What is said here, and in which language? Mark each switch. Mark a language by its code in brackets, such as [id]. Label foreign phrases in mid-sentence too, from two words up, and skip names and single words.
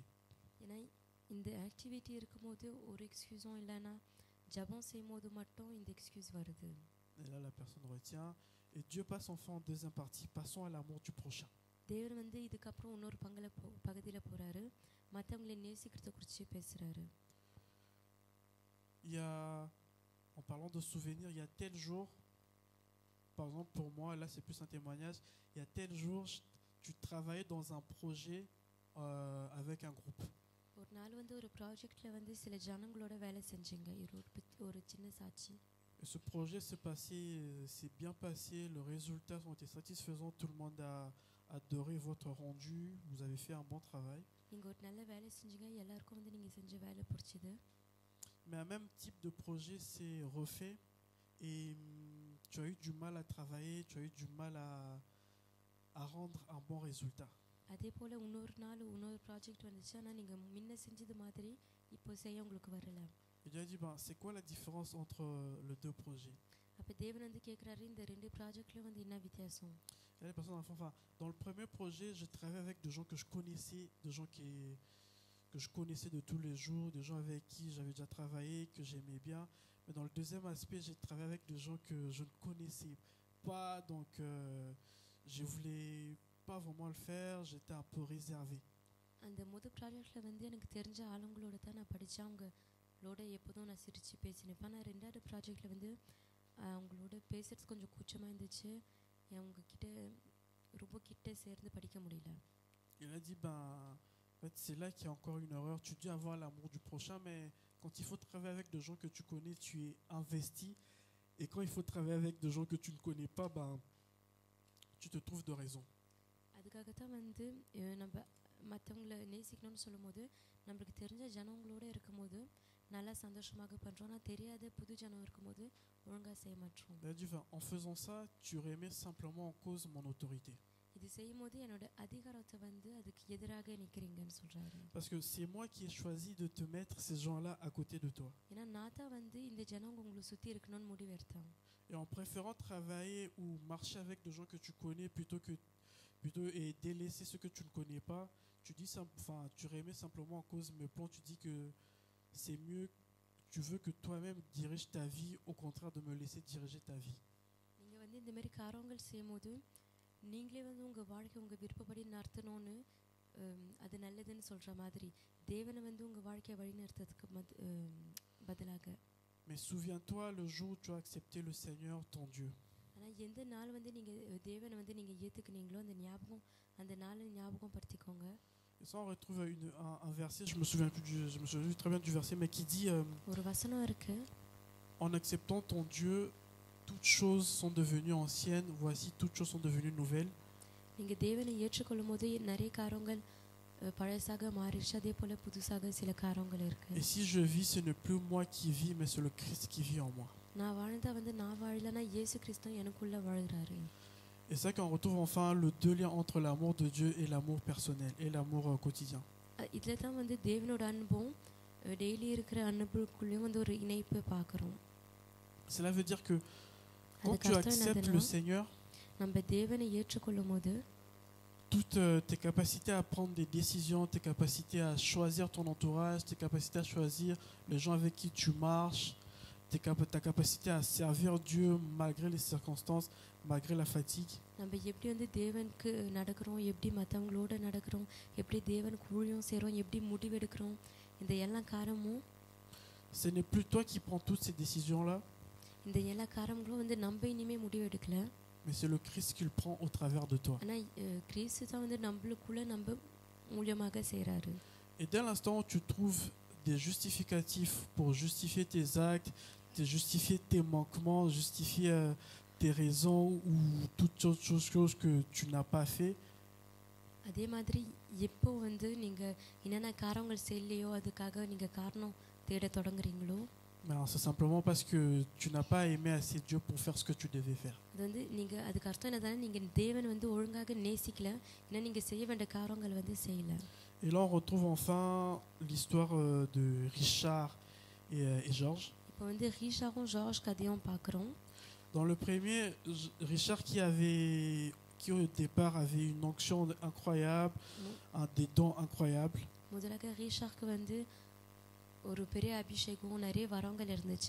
[ta] ஏன்னா இந்த ஆக்டிவிட்டி இருக்கும்போது ஒரு எக்ஸ்கியூஸும் இல்லைன்னா ஜபம் செய்யும்போது மட்டும் இந்த எக்ஸ்கியூஸ் வருது. [fr] Et là, la personne retient. Et Dieu passe enfin en deuxième partie. Passons à l'amour du prochain. [ta] தேவன் வந்து இதுக்கப்புறம் இன்னொரு பகுதியில் போகிறாரு, மற்றவங்களை நேசிக்கிறத குறித்து பேசுகிறாரு. [fr] Il y a, en parlant de souvenirs, il y a tel jour, par exemple pour moi, là c'est plus un témoignage, il y a tel jour, tu travaillais dans un projet avec un groupe. [ta] ஒரு நாள் வந்து ஒரு ப்ராஜெக்டில் வந்து சில ஜனங்களோட வேலை செஞ்சீங்க. ஒரு சின்ன சாட்சி. [fr] Et ce projet s'est bien passé, les résultats ont été satisfaisants, tout le monde a adoré votre rendu, vous avez fait un bon travail. [ta] நீங்கள் ஒரு நல்ல வேலை செஞ்சீங்க, எல்லாருக்கும் வந்து நீங்கள் செஞ்ச வேலை பிடிச்சது. [fr] Mais un même type de projet s'est refait et tu as eu du mal à travailler, tu as eu du mal à rendre un bon résultat. [ta] அதே போல் இன்னொரு நாள் இன்னொரு ப்ராஜெக்ட் வந்துச்சு, ஆனால் நீங்கள் முன்ன செஞ்சது மாதிரி இப்போ செய்ய உங்களுக்கு வரல. [fr] Et Dieu a dit, c'est quoi la différence entre les deux projets? [ta] அப்போ தேவன் வந்து கேட்குறாரு, இந்த ரெண்டு ப்ராஜெக்ட்லையும் வந்து என்ன வித்தியாசம்? [fr] Et les personnes, enfin, dans le premier projet, je travaillais avec des gens que je connaissais, des gens que je connaissais de tous les jours, des gens avec qui j'avais déjà travaillé, que j'aimais bien. Mais dans le deuxième aspect, j'ai travaillé avec des gens que je ne connaissais pas, donc je voulais pas vraiment le faire, j'étais un peu réservé. [ta] அந்த முதல் ப்ராஜெக்டில் வந்து எனக்கு தெரிஞ்ச ஆளுங்களோட தான் நான் படித்தேன், அவங்களோட எப்போதும் நான் சிரித்து பேசினேன். ஆனால் ரெண்டாவது ப்ராஜெக்டில் வந்து அவங்களோட பேசுறது கொஞ்சம் கூச்சமாக இருந்துச்சு, அவங்கக்கிட்ட ரொம்ப கிட்ட சேர்ந்து படிக்க முடியல. [fr] Il a dit, en fait, c'est là qu'il y a encore une erreur. Tu dis avoir l'amour du prochain, mais quand il faut travailler avec des gens que tu connais, tu es investi. Et quand il faut travailler avec des gens que tu ne connais pas, tu te trouves de raison. [ta] அதுக்காகத்தான் வந்து நம்ம மற்றவங்களை நேசிக்கணும்னு சொல்லும்போது நம்மளுக்கு தெரிஞ்ச ஜனங்களோடு இருக்கும்போது நல்லா சந்தோஷமாக பண்ணுறோம், ஆனால் தெரியாத புது ஜனம் இருக்கும்போது ஒழுங்காக செய்ய மாட்டோம். [fr] En faisant ça, tu remets simplement en cause mon autorité. [ta] இது செய்யும்போது என்னோட அதிகாரத்தை வந்து அதுக்கு எதிராக நிற்கிறீங்கன்னு சொல்கிறாரு. [fr] Parce que c'est moi qui ai choisi de te mettre ces gens-là à côté de toi. [ta] ஏன்னா நான் தான் வந்து இந்த ஜனங்க உங்களை சுற்றி இருக்கணும்னு முடிவு எடுத்தேன். [fr] Et en préférant travailler ou marcher avec des gens que tu connais plutôt et délaisser ceux que tu ne connais pas, tu remets simplement en cause mes plans, tu dis que c'est mieux, tu veux que toi-même diriges ta vie au contraire de me laisser diriger ta vie. [ta] நீங்கள் வந்து இந்த மாதிரி காரியங்கள் செய்யும்போது நீங்களே வந்து உங்கள் வாழ்க்கை உங்கள் விருப்பப்படி நடத்தணும்னு அது நல்லதுன்னு சொல்கிற மாதிரி தேவனை வந்து உங்கள் வாழ்க்கையை வழிநடத்துறதுக்கு பதிலாக. [fr] Mais souviens-toi le jour où tu as accepté le Seigneur ton Dieu. [ta] ஆனால் எந்த நாள் வந்து நீங்கள் தேவனை வந்து நீங்கள் ஏற்றுக்குனீங்களோ அந்த நாளை ஞாபகம் படுத்திக்கோங்க. [fr] Et ça, on retrouve un verset, je me souviens très bien du verset, mais qui dit [ta] ஒரு வசனம் இருக்கு, [fr] en acceptant ton Dieu, toutes choses sont devenues anciennes, voici toutes choses sont devenues nouvelles. [ta] நீங்கள் தேவனை ஏற்றுக்கொள்ளும் போது நிறைய காரியங்கள் பழசாக மாறிடுச்சு, அதே போல் புதுசாக சில காரியங்கள் இருக்கு. [fr] Et si je vis, ce n'est plus moi qui vis, mais c'est le Christ qui vit en moi. [ta] நான் வாழ்ந்தா வந்து நான் வாழலன்னா இயேசு கிறிஸ்து எனக்குள்ள வாழ்கிறாரு. [fr] Et c'est ça qu'on retrouve enfin le deux liens entre l'amour de Dieu et l'amour personnel et l'amour quotidien. [ta] இதில் தான் வந்து தேவனோட அன்பும் டெய்லி இருக்கிற அன்புக்குள்ளேயும் வந்து ஒரு இணைப்பு பார்க்குறோம். [fr] Cela veut dire que quand [ta] அதுக்கு [fr] tu [ta] அர்த்தம் [fr] acceptes le [ta] என்னதுன்னா [fr] Seigneur, [ta] நம்ம தேவனை ஏற்றுக்கொள்ளும் போது [fr] toutes tes capacités à prendre des décisions, tes capacités à choisir ton entourage, tes capacités à choisir les gens avec qui tu marches, ta capacité à servir Dieu malgré les circonstances, malgré la fatigue, [ta] நம்ம எப்படி வந்து தேவனுக்கு நடக்கிறோம், எப்படி மற்றவங்களோட நடக்கிறோம், எப்படி தேவனுக்கு ஊழியம் செய்கிறோம், எப்படி முடிவெடுக்கிறோம், இந்த எல்லா காரணமும் [fr] ce n'est plus toi qui prends toutes ces décisions-là, [ta] இந்த எல்லா காரணங்களும் வந்து நம்ம இனிமேல் முடிவெடுக்கல. [fr] mais c'est le Christ qui le prend au travers de toi. [ta] ஆனால் கிறிஸ்து தான் வந்து நம்மளுக்குள்ள நம்ம மூலியமாக செய்கிறாரு. [fr] Et dès l'instant où tu trouves des justificatifs pour justifier tes actes, justifier tes manquements, justifier tes raisons ou toutes autres choses que tu n'as pas fait, [ta] அதே மாதிரி எப்போ வந்து நீங்கள் என்னென்ன காரணங்கள் செய்யலையோ அதுக்காக நீங்கள் காரணம் தேட தொடங்குறீங்களோ, [fr] ben, c'est simplement parce que tu n'as pas aimé assez Dieu pour faire ce que tu devais faire. [ta] அது வந்து நீங்கள் அதுக்கு அர்த்தம் என்னதானே நீங்கள் தேவன் வந்து ஒழுங்காக நேசிக்கல, ஏன்னா நீங்கள் செய்ய வேண்டிய காரணங்கள் வந்து செய்யலை. [fr] Et là on retrouve enfin l'histoire de Richard et Georges. [ta] இப்போ வந்து ரீஷாவும் ஜார்ஜ் கதையும் பார்க்குறோம். [fr] Dans le premier, Richard qui au départ avait une onction incroyable, des dons incroyables. [ta] முதலாக ரீஷாக்கு வந்து ஒரு பெரிய அபிஷேகம், நிறைய வரங்கள் இருந்துச்சு.